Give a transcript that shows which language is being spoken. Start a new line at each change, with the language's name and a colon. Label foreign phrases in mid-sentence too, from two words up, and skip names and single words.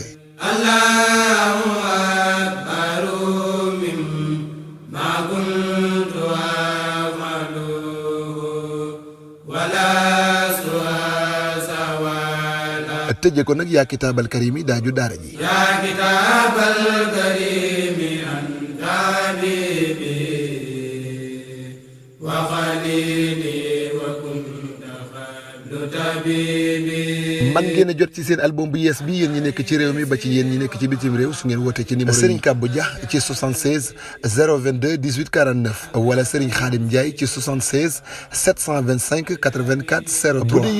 Arabic: الله أكبر مما كنت أعمل ولا سؤالا
Wolof: tëjee ko nag yaa
Arabic: الكتاب الكريم
Wolof: daaju daara ji
Arabic: يا الكتاب الكريم أنت حبيبي وخليلي وكنت خير طبيبي.
Wolof: man ngeen a jot ci seen album bu yees bi yéen ñi nekk ci réew mi ba ci yéen ñi nekk ci bitim réew su ngeen wootee ci numéro Serigne Kabou Dia ci 76 022 18 49 wala Serigne Khadim Ndiaye ci 76 725 84 03 bu dee